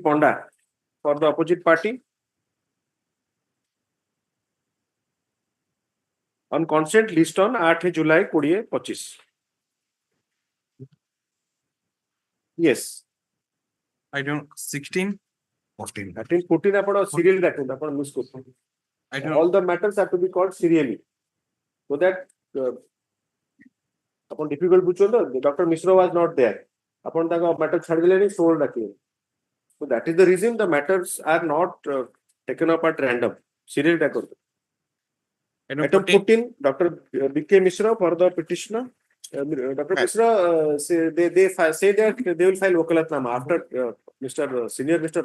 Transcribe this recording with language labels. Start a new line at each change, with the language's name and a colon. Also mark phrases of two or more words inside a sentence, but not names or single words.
English: Ponda for the opposite party. On consent list on 8 July 2025. Yes. I don't 16. 14.
Odia: 14 ଆପଣ serial ଡାକନ୍ତୁ ଆପଣ miss କରୁଛନ୍ତି. I don't
English: All the matters have to be called serially so that
Odia: ଆପଣ difficult ବୁଝୁଛନ୍ତି.
English: Dr. Misra was not there.
Odia: ଆପଣ ତାଙ୍କ matter ଛାଡ଼ିଦେଲେଣି 16 ଡାକିଲେ.
English: So that is the reason the matters are not taken up at random.
Odia: Serial ଡାକନ୍ତୁ.
English: Item 14, Dr. B.K. Misra for the petitioner. Dr. Misra, they say that they will file Wakalatnama after Mr.